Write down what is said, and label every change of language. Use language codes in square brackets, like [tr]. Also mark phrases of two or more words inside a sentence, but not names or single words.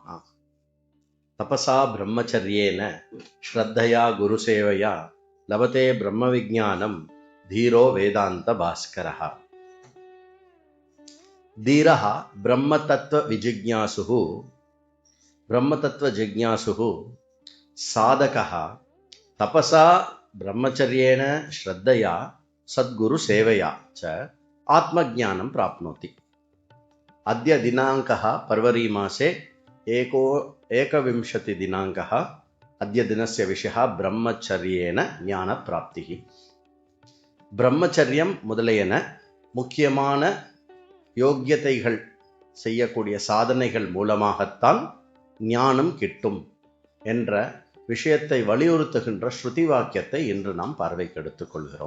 [sa] तपसा ब्रह्मचर्येण श्रद्धया गुरुसेवया लभते ब्रह्म विज्ञानं धीरो वेदान्त भास्करः. धीरः ब्रह्मतत्त्व विजिज्ञासुः ब्रह्मतत्त्व जिज्ञासुः साधकः तपसा ब्रह्मचर्येण श्रद्धया सद्गुरु सेवया च आत्मज्ञानं प्राप्नोति. अद्य दिनाङ्कः फरवरी मासे एकविंशतिदिनाङ्कः. अद्य दिनस्य विषयः ब्रह्मचर्येन ज्ञानप्राप्तिः. [ta] பிரம்மச்சரியம் முதலையன முக்கியமான யோக்கியதைகள் செய்யக்கூடிய சாதனைகள் மூலமாகத்தான் ஞானம் கிட்டும் என்ற விஷயத்தை வலியுறுத்துகின்ற ஸ்ருதி வாக்கியத்தை இன்று நாம் பார்வைக்கு எடுத்துக் கொள்கிறோம்.